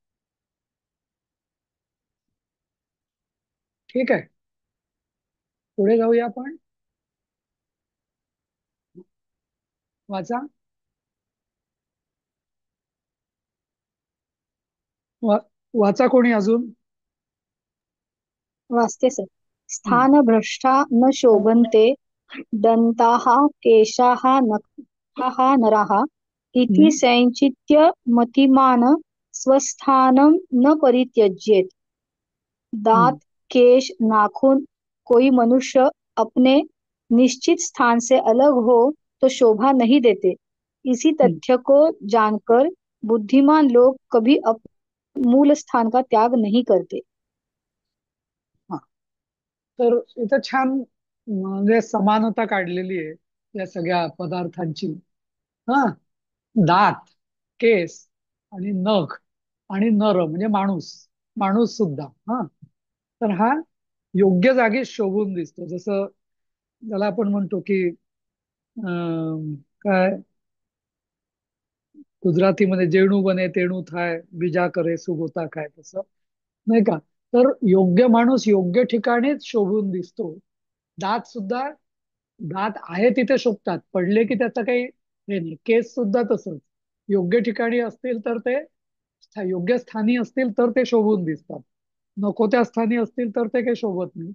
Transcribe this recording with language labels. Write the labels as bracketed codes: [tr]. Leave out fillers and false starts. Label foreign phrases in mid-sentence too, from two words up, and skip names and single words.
[mr] ठीक आहे, पुढे जाऊया आपण. वाचा. वाचा कोणी अजून. वाचते सर. [sa] स्थानभ्रष्टा न शोभन्ते दन्ताः केशाः नखाः नराः इति संचित्य मतिमान् स्वस्थानं न परित्यज्येत। [hi] दांत, केश, नाखून कोई मनुष्य अपने निश्चित स्थान से अलग हो तो शोभा नहीं देते। इसी तथ्य को जानकर बुद्धिमान लोग कभी मूल स्थान का त्याग नहीं करते। [mr] तर इथं छान म्हणजे समानता काढलेली आहे या सगळ्या पदार्थांची. हा, दात, केस आणि नख आणि नर म्हणजे माणूस, माणूस सुद्धा. हा, तर हा योग्य जागी शोभून दिसतो. जसं ज्याला आपण म्हणतो की काय गुजरातीमध्ये [gu] જેણું બને તેણું થાય, બીજા કરે સુગોતા કાય, [mr] तसं नाही का. तर योग्य माणूस योग्य ठिकाणीच शोभून दिसतो. दात सुद्धा, दात आहे तिथे शोभतात, पडले की त्याचं काही हे नाही. केस सुद्धा तसंच, योग्य ठिकाणी असतील तर ते योग्य स्थानी असतील तर ते शोभून दिसतात, नको त्या स्थानी असतील तर ते काही शोभत नाही.